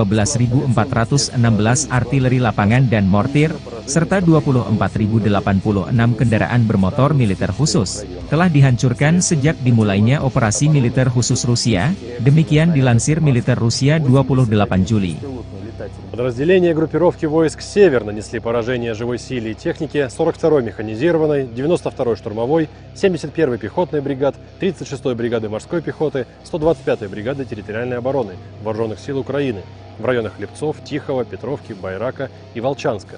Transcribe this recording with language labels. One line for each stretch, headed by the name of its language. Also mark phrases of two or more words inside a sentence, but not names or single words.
Indonesian: 12.416 artileri lapangan dan mortir, serta 24.086 kendaraan bermotor militer khusus, telah dihancurkan sejak dimulainya operasi militer khusus Rusia, demikian dilansir militer Rusia 28 Juli.
Russian: Подразделения группировки войск «Север» нанесли поражение живой силе и технике 42-й механизированной, 92-й штурмовой, 71-й пехотной бригад, 36-й бригады морской пехоты, 125-й бригады территориальной обороны Вооруженных сил Украины в районах Липцов, Тихого, Петровки, Байрака и Волчанска.